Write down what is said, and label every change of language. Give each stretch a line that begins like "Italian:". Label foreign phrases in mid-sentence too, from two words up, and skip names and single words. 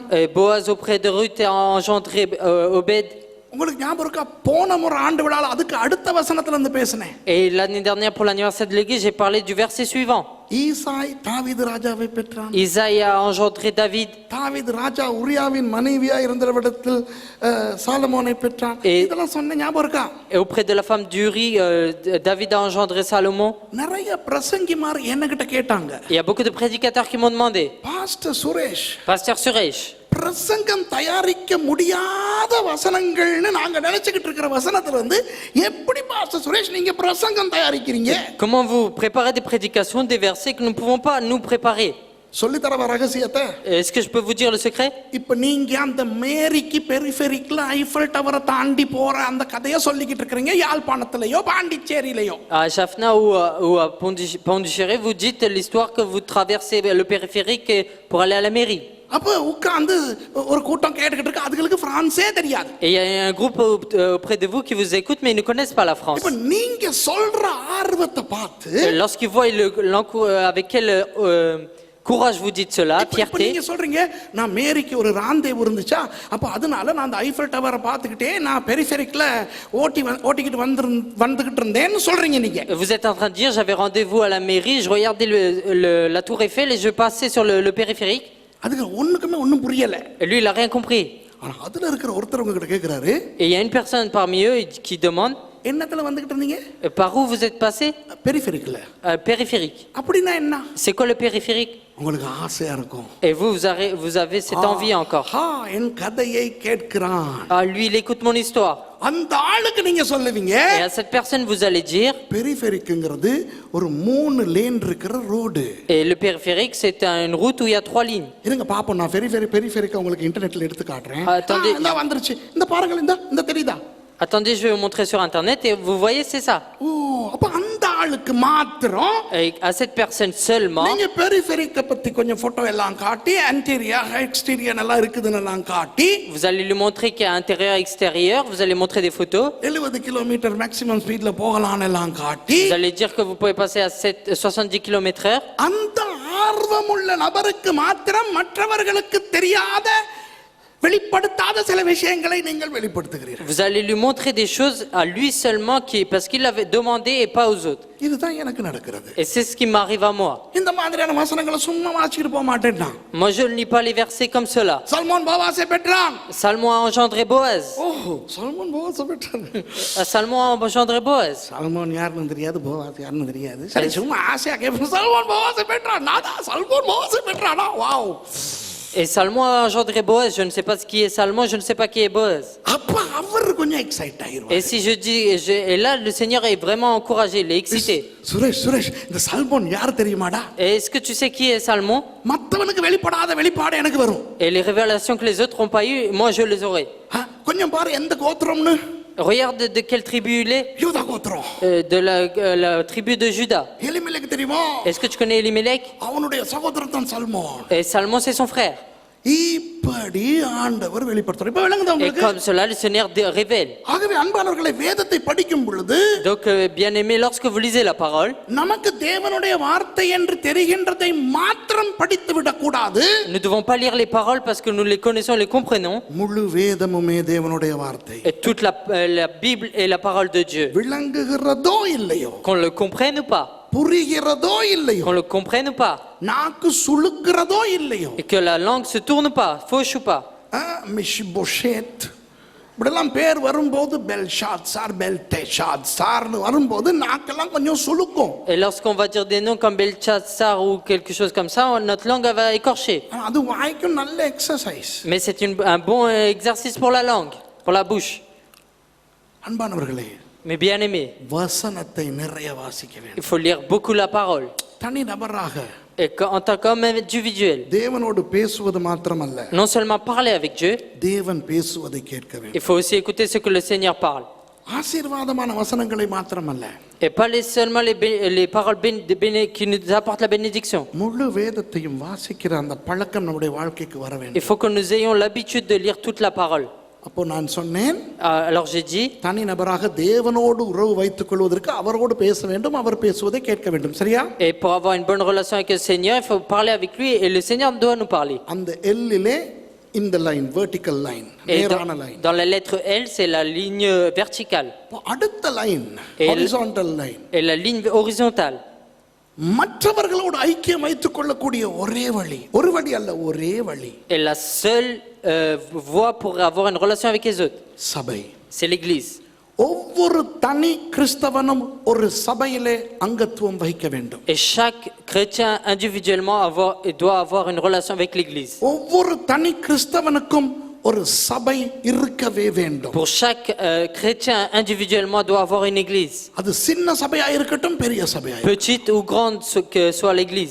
French: Et Boaz auprès de Ruth a engendré Obed.
Tamil: உங்களுக்கு ஞாபகம் இருக்கா, போன முறை ஆண்டு விழால அதுக்கு அடுத்த வசனத்துல இருந்து பேசினேன்.
French: Et l'année dernière, pour l'anniversaire de l'église, j'ai parlé du verset suivant.
Tamil: ஈசாய் தாவீது ராஜாவை பெற்றான்.
French: Isaïe a engendré David.
Tamil: தாவீது ராஜா உரியாவின் மனைவியா இருந்தவரிடத்தில் சாலமோனை பெற்றான். இதெல்லாம் சொன்ன ஞாபகம் இருக்கா?
French: Et auprès de la femme d'Uri, David a engendré Salomon.
Tamil: நிறைய பிரசங்கிமார் என்கிட்ட கேட்டாங்க,
French: Il y a beaucoup de prédicateurs qui m'ont demandé,
Tamil: பாஸ்டர் சுரேஷ்,
French: Pasteur Suresh,
Tamil: பிரசங்கம் தயாரிக்க முடியாத வசனங்கள்னு நாங்க நினைச்சுக்கிட்டு இருக்கிற வசனத்துல இருந்து எப்படி பாஸ்டர் சுரேஷ் நீங்க பிரசங்கம் தயாரிக்கிறீங்க?
French: comment vous préparez des prédications, des versets que nous ne pouvons pas nous préparer?
Tamil: சொல்லி தரவா ரகசியத்தை?
French: Est-ce que je peux vous dire le secret?
Tamil: இப்ப நீங்க அந்த மேரிக்கு பெரிஃபெரிக்ல ஐஃபல் டவரை தாண்டி போற அந்த கதையை சொல்லிக்கிட்டு இருக்கீங்க, யாழ்ப்பாணத்திலயோ பாண்டிச்சேரியிலயோ.
French: À Jaffna ou à Pondichéry, vous dites l'histoire que vous traversez le périphérique pour aller à la mairie.
Tamil: அப்ப உட்கார்ந்து ஒரு கூட்டம் கேட்டுக்கிட்டு இருக்கு, அதுங்களுக்கு பிரான்ஸே தெரியாது.
French: Et il y a un groupe auprès de vous qui vous écoute, mais ils ne connaissent pas la France.
Tamil: இப்ப நீங்க சொல்ற ஆர்வத்தை பார்த்து,
French: Lorsqu'ils voient avec quel courage vous dites cela,
Tamil: இப்ப
French: fierté.
Tamil: நீங்க சொல்றீங்க, நான் மேரிக்கு ஒரு ராந்தேவு இருந்துச்சா, அப்ப அதனால நான் அந்த ஐஃபல் டவரை பார்த்துக்கிட்டே நான் பெரிஃபெரிக்ல ஓட்டிக்கிட்டு வந்துகிட்டு இருந்தேன்னு சொல்றீங்க நீங்க.
French: Vous êtes en train de dire, j'avais rendez-vous à la mairie, je regardais la tour Eiffel et je passais sur le périphérique.
Tamil: அதுக்கு ஒண்ணுக்குமே ஒண்ணும் புரியல.
French: Et lui, il n'a rien compris.
Tamil: ஆனா அதுல இருக்கிற ஒருத்தர் உங்ககிட்ட கேக்குறாரு,
French: Et il y a une personne parmi eux qui demande,
Tamil: என்னத்துல வந்துகிட்டு இருந்தீங்க?
French: par où vous êtes passé?
Tamil: பெரிஃபெரிக்ல.
French: Périphérique.
Tamil: அப்படின்னா என்ன?
French: C'est quoi le périphérique?
Tamil: உங்களுக்கு ஆசையா இருக்கும்.
French: Et vous avez cette envie encore.
Tamil: என் கதையை கேட்கிறான்.
French: Ah, lui, il écoute mon histoire.
Tamil: அந்த ஆளுக்கு நீங்க சொல்லுவீங்க,
French: Et à cette personne, vous allez dire,
Tamil: பெரிஃபெரிக்ங்கிறது ஒரு 3 லேன் இருக்கிற ரோடு.
French: et le périphérique, c'est une route où il y a 3 lignes.
Tamil: இருங்க பாப்போம், நான் பெரிஃபெரிக் உங்களுக்கு இன்டர்நெட்ல எடுத்து காட்டுறேன்.
French: Attendez.
Tamil: இந்த வந்துருச்சு, இந்த பாருங்க, இந்த தெரியுதா?
French: Attendez, je vais vous montrer sur internet et vous voyez, c'est ça.
Tamil: ஓ, அப்ப அந்த ஆளுக்கு ஒருவருக்கு மாத்திரம்
French: Et à cette personne seulement,
Tamil: நீங்க பெரிஃபெரிக்க பத்தி கொஞ்சம் போட்டோ எல்லாம் காட்டி
English: interior exterior
Tamil: எல்லாம் இருக்குதுன்னு எல்லாம் காட்டி
French: vous allez lui montrer qu'il y a intérieur et extérieur, vous allez montrer des photos,
Tamil: 70 கிலோமீட்டர்
English: maximum speed
Tamil: போகலாம்னு எல்லாம் காட்டி
French: vous allez dire que vous pouvez passer à 70 km/h.
Tamil: அந்த ஆர்வமுள்ள நபருக்கு மாத்திரம் மற்றவர்களுக்கு தெரியாத வெளிப்படுத்தாத சில விஷயங்களை நீங்கள் வெளிப்படுத்துகிறீர்கள்.
French: Vous allez lui montrer des choses à lui seulement parce qu'il l'avait demandé et pas aux autres.
Tamil: இதுதான் எனக்கு நடக்கிறது.
French: Et c'est ce qui m'arrive à moi.
Tamil: இந்த மாதிரியான வசனங்களை சும்மா வாசிட்டு போக மாட்டேன்.
French: Moi je ne lis pas les versets comme cela.
Tamil: சல்மோன் போவாசை பெற்றான்.
French: Salmon a engendré Boaz.
Tamil: ஓஹோ, சல்மோன் போவாசை பெற்றான்.
French: Salmon a engendré Boaz.
Tamil: சல்மோன் யாருன்னு தெரியாது, போவாஸ் யாருன்னு தெரியாது. சரி சும்மா ஆசையா கேட்போம். சல்மோன் போவாசை பெற்றான். நாதா சல்மோன் போவாசை பெற்றானா? வாவ்.
French: Et Salmon a engendré Boaz. Je ne sais pas ce qui est Salmon, je ne sais pas qui est Boaz.
Tamil: அப்ப அவர் கொஞ்சம் எக்ஸைட் ஆயிருவார்.
French: Et si je dis, et là le Seigneur est vraiment encouragé, il est excité.
Tamil: சுரேஷ் இந்த சல்மோன் யார் தெரியுமாடா?
French: Et est-ce que tu sais qui est Salmon?
Tamil: மத்தவனுக்கு வெளிப்படாத வெளிப்பாடு எனக்கு வரும்.
French: Et les révélations que les autres n'ont pas eues, moi je les aurai.
Tamil: கொஞ்சம் பாரு எந்த கோத்திரம்னு.
French: Regarde de quelle tribu il est.
Tamil: யூதா கோத்திரம்.
French: De la tribu de Juda.
Tamil: எலிமெலெக் தெரியுமா?
French: Est-ce que tu connais Elimelech?
Tamil: அவனுடைய சகோதரன் தான் சல்மோன்.
French: Et Salmon c'est son frère.
Tamil: இப்படி ஆண்டவர் வெளிப்படுத்துறார். இப்ப விளங்குதா
French: Et
Tamil: உங்களுக்கு?
French: comme cela le Seigneur révèle.
Tamil: ஆகவே அன்பானவர்களே, வேதத்தை படிக்கும் பொழுது
French: Donc bien aimé, lorsque vous lisez la parole,
Tamil: நமக்கு தேவனுடைய வார்த்தை என்று தெரிகின்றதை மாத்திரம் படித்து விடக் கூடாது.
French: nous ne devons pas lire les paroles parce que nous les connaissons, les comprenons.
Tamil: முழு வேதமுமே தேவனுடைய வார்த்தை.
French: Et toute la Bible est la parole de Dieu.
Tamil: விளங்குகிறதோ இல்லையோ,
French: Qu'on le comprenne ou pas,
Tamil: புரிகிறதோ இல்லையோ,
French: qu'on le comprenne ou pas,
Tamil: நாக்கு சுளுக்கிறதோ இல்லையோ,
French: et que la langue se tourne ou pas, fauche ou pas.
Tamil: மிஷிபோஷேத் இப்படிலாம் பேர் வரும்போது பெல்ஷாத்சார் பெல்டேஷாத்சார்னு வரும்போது நாக்கெல்லாம் கொஞ்சம் சுளுக்கும்.
French: Et lorsqu'on va dire des noms comme Belchatsar ou quelque chose comme ça, notre langue elle va écorcher.
Tamil: அது வாய்க்கும் நல்ல எக்ஸசைஸ்.
French: Mais c'est un bon exercice pour la langue, pour la bouche.
Tamil: அன்பானவர்களே,
French: Mais bien aimé,
Tamil: வசனத்தை நிறைய வாசிக்க
French: il
Tamil: வேண்டும்.
French: faut lire beaucoup la parole.
Tamil: தனி நபராக
French: Et en tant qu'homme individuel,
Tamil: தேவனோடு பேசுவது மாத்திரமல்ல,
French: non seulement parler avec Dieu,
Tamil: தேவன் பேசுவதை கேட்க வேண்டும்.
French: il faut aussi écouter ce que le Seigneur parle.
Tamil: ஆசீர்வாதமான வசனங்களை மாத்திரமல்ல,
French: Et pas seulement les paroles qui nous apportent la bénédiction.
Tamil: முழு வேதத்தையும் வாசிக்கிற அந்த பழக்கம் நம்முடைய வாழ்க்கைக்கு வர
French: Il
Tamil: வேண்டும்.
French: faut que nous ayons l'habitude de lire toute la parole.
Tamil: அப்போ நான் சொன்னேன்,
French: Alors j'ai dit,
Tamil: தனி நபராக தேவனோடு உறவு வைத்துக் கொள்வதற்கு அவரோடு பேச வேண்டும், அவர் பேசுவதை கேட்க வேண்டும். சரியா?
French: et pour avoir une bonne relation avec le Seigneur, il faut parler avec lui et le Seigneur doit nous parler.
Tamil: அந்த எல்லிலே இந்த லைன்,
English: vertical line,
French: Et
Tamil: நேரான லைன்.
French: dans la lettre L, c'est la ligne verticale
Tamil: அடுத்த லைன்
French: Et
English: horizontal line.
French: et la ligne horizontale.
Tamil: மற்றவர்களோடு ஐக்கியம் வைத்துக் கொள்ளக்கூடிய ஒரே வழி, ஒரு வழி அல்ல, ஒரே வழி
French: Et la seule voie pour avoir une relation avec les autres,
Tamil: சபை.
French: c'est l'Église.
Tamil: ஒவ்வொரு தனி கிறிஸ்தவனும் ஒரு சபையிலே அங்கத்துவம் வகிக்க வேண்டும்.
French: Et chaque chrétien individuellement doit avoir une relation avec l'Église.
Tamil: ஒவ்வொரு தனி கிறிஸ்தவனுக்கும் ஒரு சபை இருக்கவே வேண்டும்.
French: Pour chaque chrétien individuellement doit avoir une église.
Tamil: அது சின்ன சபையா இருக்கட்டும், பெரிய சபையா,
French: Petite ou grande que soit l'église.